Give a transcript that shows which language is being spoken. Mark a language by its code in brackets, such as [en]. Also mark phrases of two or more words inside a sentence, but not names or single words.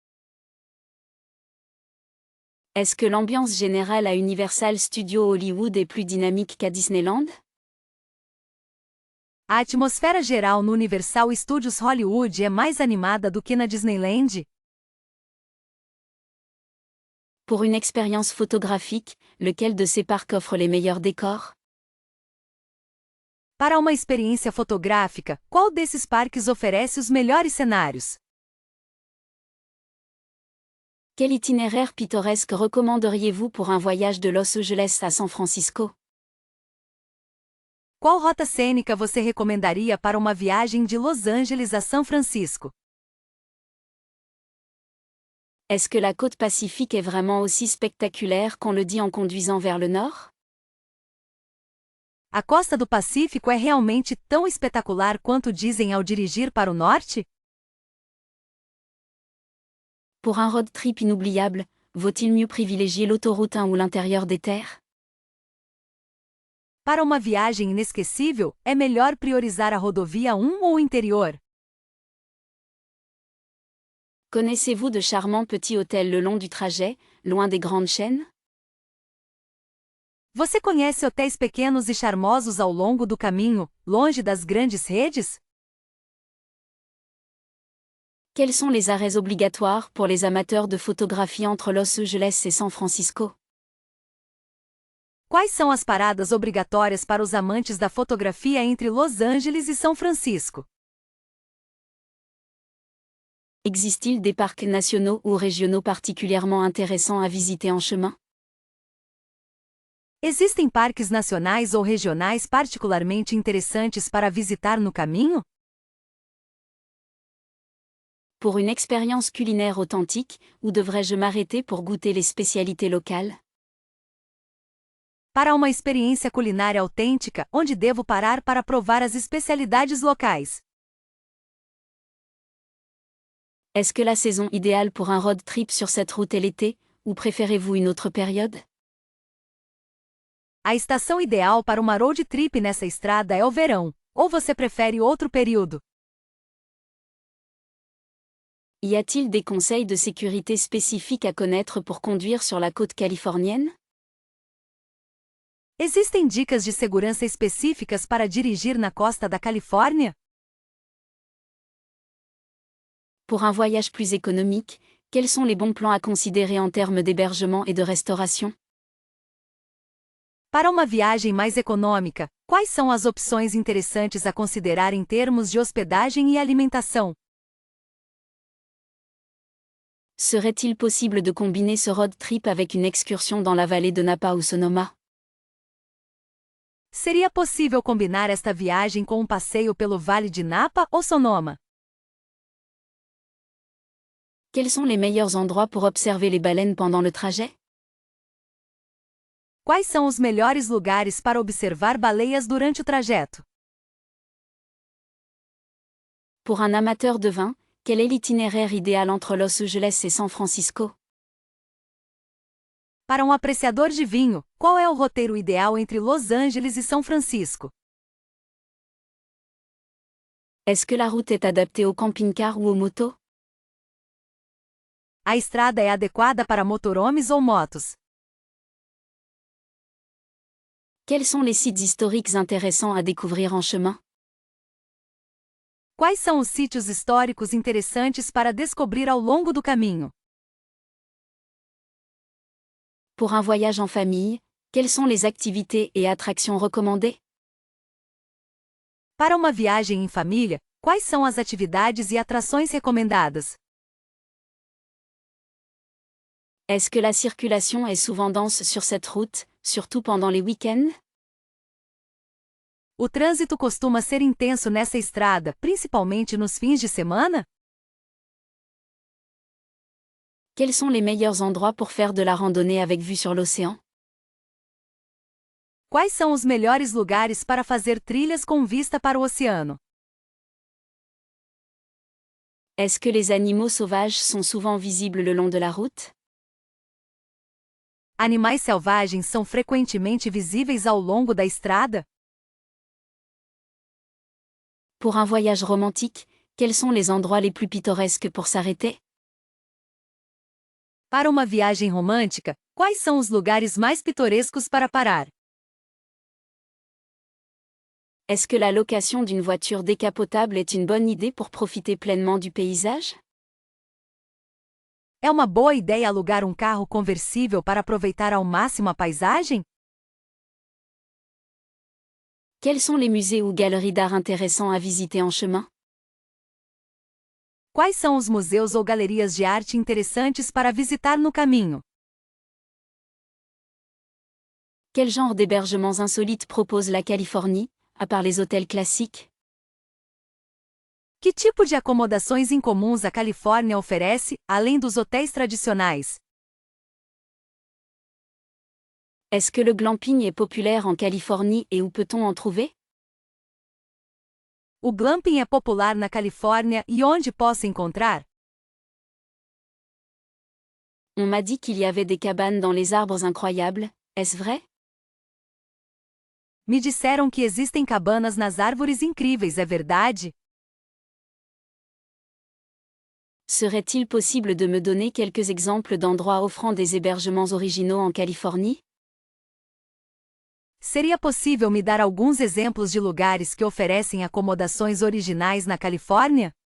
[fr] Est-ce que l'ambiance générale à Universal Studios Hollywood est plus dynamique qu'à Disneyland? [pt] A atmosfera geral no Universal Studios Hollywood é mais animada do que na Disneyland? [fr] Pour une expérience photographique, lequel de ces parcs offre les meilleurs décors? [pt] Para uma experiência fotográfica, qual desses parques oferece os melhores cenários? [fr] Quel itinéraire pittoresque recommanderiez-vous pour un voyage de Los Angeles à San Francisco? [pt] Qual rota cênica você recomendaria para uma viagem de Los Angeles a São Francisco? [fr] Est-ce que la côte pacifique est vraiment aussi spectaculaire qu'on le dit en conduisant vers le nord? [pt] A costa do Pacífico é realmente tão espetacular quanto dizem ao dirigir para o norte? [fr] Pour un [en] road trip [fr] inoubliable, vaut-il mieux privilégier l'autoroute 1 ou l'intérieur des terres? [pt] Para uma viagem inesquecível, é melhor priorizar a rodovia 1 ou o interior? [fr] Connaissez-vous de charmants petits hôtels le long du trajet, loin des grandes chaînes? [pt] Você conhece hotéis pequenos e charmosos ao longo do caminho, longe das grandes redes? [fr] Quels sont les arrêts obligatoires pour les amateurs de photographie entre Los Angeles et San Francisco? [pt] Quais são as paradas obrigatórias para os amantes da fotografia entre Los Angeles e São Francisco? [fr] Existe-t-il des parcs nationaux ou régionaux particulièrement intéressants à visiter en chemin? [pt] Existem parques nacionais ou regionais particularmente interessantes para visitar no caminho? [fr] Pour une expérience culinaire authentique, où devrais-je m'arrêter pour goûter les spécialités locales? [pt] Para uma experiência culinária autêntica, onde devo parar para provar as especialidades locais? [fr] Est-ce que la saison idéale pour un [en] road trip [fr] sur cette route est l'été, ou préférez-vous une autre période? [pt] A estação ideal para uma [en] road trip [pt] nessa estrada é o verão, ou você prefere outro período? [fr] Y a-t-il des conseils de sécurité spécifiques à connaître pour conduire sur la côte californienne? [pt] Existem dicas de segurança específicas para dirigir na costa da Califórnia? [fr] Pour un voyage plus économique, quels sont les bons plans à considérer en termes d'hébergement et de restauration? [pt] Para uma viagem mais econômica, quais são as opções interessantes a considerar em termos de hospedagem e alimentação? [fr] Serait-il possible de combiner ce [en] road trip [fr] avec une excursion dans la vallée de Napa ou Sonoma? [pt] Seria possível combinar esta viagem com um passeio pelo Vale de Napa ou Sonoma? [fr] Quels sont les meilleurs endroits pour observer les baleines pendant le trajet? [pt] Quais são os melhores lugares para observar baleias durante o trajeto? [fr] Pour un amateur de vin, quel est l'itinéraire idéal entre Los Angeles et San Francisco? [pt] Para um apreciador de vinho, qual é o roteiro ideal entre Los Angeles e São Francisco? [fr] Est-ce que la route est adaptée au camping-car ou aux motos? [pt] A estrada é adequada para motorhomes ou motos? [fr] Quels sont les sites historiques intéressants à découvrir en chemin? [pt] Quais são os sítios históricos interessantes para descobrir ao longo do caminho? [fr] Pour un voyage en famille, quelles sont les activités et attractions recommandées? [pt] Para uma viagem em família, quais são as atividades e atrações recomendadas? [fr] Est-ce que la circulation est souvent dense sur cette route, surtout pendant les week-ends? [pt] O trânsito costuma ser intenso nessa estrada, principalmente nos fins de semana? [fr] Quels sont les meilleurs endroits pour faire de la randonnée avec vue sur l'océan? [pt] Quais são os melhores lugares para fazer trilhas com vista para o oceano? [fr] Est-ce que les animaux sauvages sont souvent visibles le long de la route? [pt] Animais selvagens são frequentemente visíveis ao longo da estrada? [fr] Pour un voyage romantique, quels sont les endroits les plus pittoresques pour s'arrêter? [pt] Para uma viagem romântica, quais são os lugares mais pitorescos para parar? [fr] Est-ce que la location d'une voiture décapotable est une bonne idée pour profiter pleinement du paysage? [pt] É uma boa ideia alugar um carro conversível para aproveitar ao máximo a paisagem? [fr] Quels sont les musées ou galeries d'art intéressants à visiter en chemin? [pt] Quais são os museus ou galerias de arte interessantes para visitar no caminho? [fr] Quel genre d'hébergements insolites propose la Californie, à part les hôtels classiques? [pt] Que tipo de acomodações incomuns a Califórnia oferece, além dos hotéis tradicionais? [fr] Est-ce que le glamping est populaire en Californie et où peut-on en trouver? [pt] O glamping é popular na Califórnia e onde posso encontrar? [fr] On m'a dit qu'il y avait des cabanes dans les arbres incroyables, est-ce vrai? [pt] Me disseram que existem cabanas nas árvores incríveis, é verdade? [fr] Serait-il possible de me donner quelques exemples d'endroits offrant des hébergements originaux en Californie? [pt] Seria possível me dar alguns exemplos de lugares que oferecem acomodações originais na Califórnia?